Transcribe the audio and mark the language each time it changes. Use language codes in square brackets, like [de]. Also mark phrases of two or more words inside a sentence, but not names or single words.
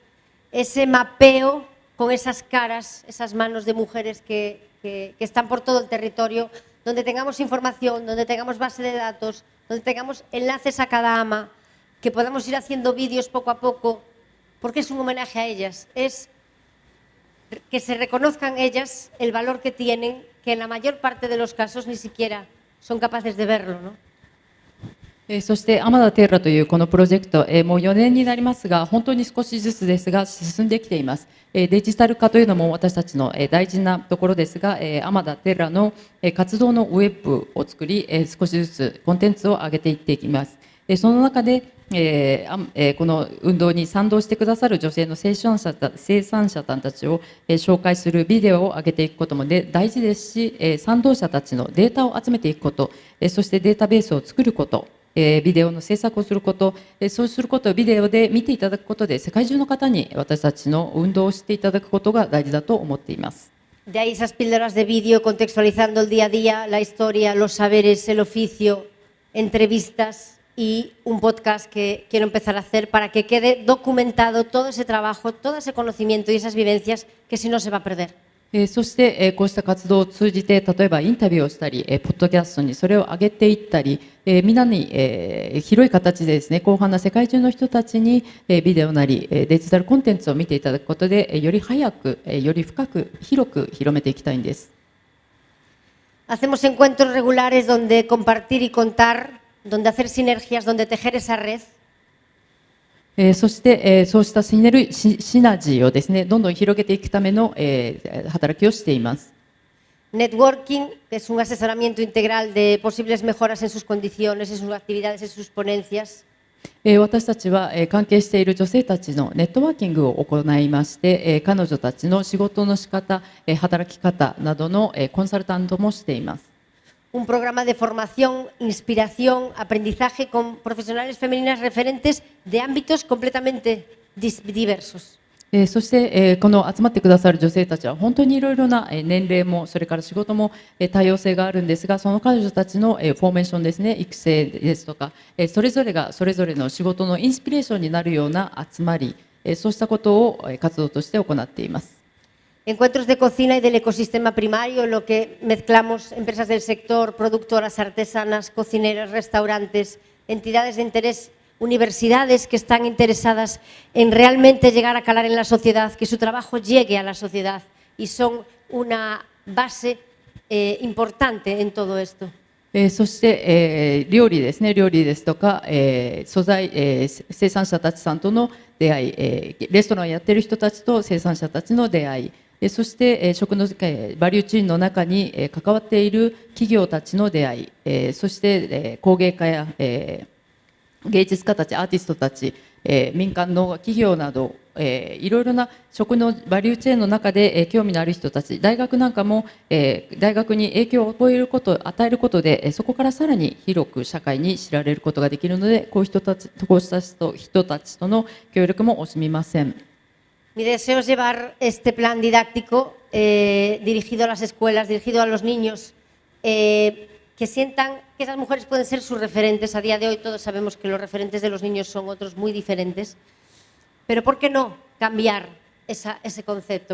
[es] Ese mapeo con esas caras, esas manos de mujeres que están por todo el territorio, donde tengamos información, donde tengamos base de datos, donde tengamos enlaces a cada ama, que podamos ir haciendo vídeos poco a poco, porque es un homenaje a ellas. Es que se reconozcan ellas el valor que tienen, que en la mayor parte de los casos ni siquiera son capaces de verlo, ¿no? [ja] そしてアマダテーラというこのプロジェクト、もう4年になりますが、本当に少しずつですが進んできています。デジタル化というのも私たちの大事なところですが、アマダテーラの活動のウェブを作り、少しずつコンテンツを上げていっていきます。その中でこの運動に賛同してくださる女性の生産者さんたちを紹介するビデオを上げていくことも大事ですし、賛同者たちのデータを集めていくこと、そしてデータベースを作ること、ビデオの制作をすること、そうすることをビデオで見ていただくことで世界中の方に私たちの運動をしていただくことが大事だと思っています。 [es] De ahí esas píldoras de vídeo contextualizando el día a día, la historia, los saberes, el oficio, entrevistas.Y un podcast que quiero empezar a hacer para que quede documentado todo ese trabajo, todo ese conocimiento y esas vivencias que si no se va a perder. [ja] そしてこうした活動を通じて、例えばインタビューをしたり、ポッドキャストにそれを上げていったり、みんなに広い形でですね、広範な世界中の人たちにビデオなりデジタルコンテンツを見ていただくことで、より早く、より深く、広く広めていきたいんです。 [es] Hacemos encuentros regulares donde compartir y contar.donde hacer sinergias, donde tejer esa red. [ja] そしてそうしたシナジーをですね、どんどん広げていくための働きをしています。 [es] Networking es un asesoramiento integral de posibles mejoras en sus condiciones, en sus actividades, en sus ponencias. [ja] 私たちは関係している女性たちのネットワーキングを行いまして、彼女たちの仕事の仕方、働き方などのコンサルタントもしています。 [es] Un programa de formación, inspiración, aprendizaje con profesionales femeninas referentes de ámbitos completamente diversos. [ja] そして、この集まってくださる女性たちは本当にいろいろな年齢もそれから仕事も多様性があるんですが、その彼女たちのフォーメーションですね、育成ですとか、それぞれがそれぞれの仕事のインスピレーションになるような集まり、そうしたことを活動として行っています。 Encuentros de cocina y del ecosistema primario, en lo que mezclamos empresas del sector, productoras, artesanas, cocineras, restaurantes, entidades de interés, universidades que están interesadas en realmente llegar a calar en la sociedad, que su trabajo llegue a la sociedad y son una base importante en todo esto. そして、料理ですね、料理ですとか、素材、生産者たちさんとの出会い、レストランをやっている人たちと生産者たちの出会い、そして、食のバリューチェーンの中に、関わっている企業たちの出会い、そして、工芸家や、芸術家たち、アーティストたち、民間の企業など、いろいろな食のバリューチェーンの中で、興味のある人たち、大学なんかも、大学に影響を与えることで、そこからさらに広く社会に知られることができるので、こうした人たちとの協力も惜しみません。 [es] Mi deseo es llevar este plan didáctico dirigido a las escuelas, dirigido a los niños, que sientan que esas mujeres pueden ser sus referentes. A día de hoy todos sabemos que los referentes de los niños son otros muy diferentes, pero ¿por qué no cambiar ese concepto?